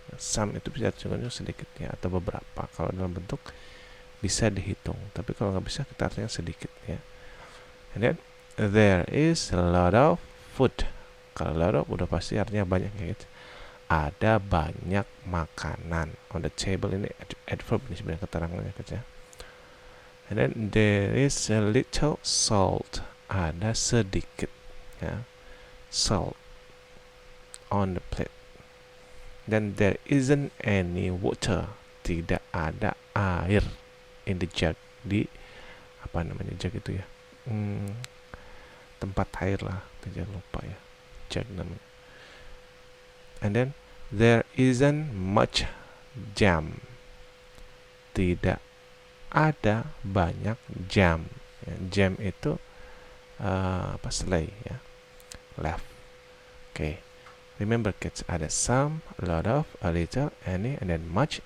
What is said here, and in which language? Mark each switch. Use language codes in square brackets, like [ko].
[id] Some itu bisa artinya sedikit ya, atau beberapa kalau dalam bentuk bisa dihitung. Tapi kalau nggak bisa kita artinya sedikit ya. [en] And then there is a lot of food. [id] Kalau lot of udah pasti artinya banyak ya, gitu. Ada banyak makanan. [en] On the table [id] ini adverb ini sebenarnya keterangannya gitu ya. [en] And then there is a little salt. [id] Ada sedikit ya, [en] salt on the plate. Then there isn't any water. [id] Tidak ada air [en] in the jug. [id] Di apa namanya jug itu ya, tempat air lah, jangan lupa ya, jug namanya. [en] And then there isn't much jam. [id] Tidak ada banyak jam ya. Jam itu selai ya, left. [en] Okay, remember kids, ada some, a lot of, a little, any, and then much.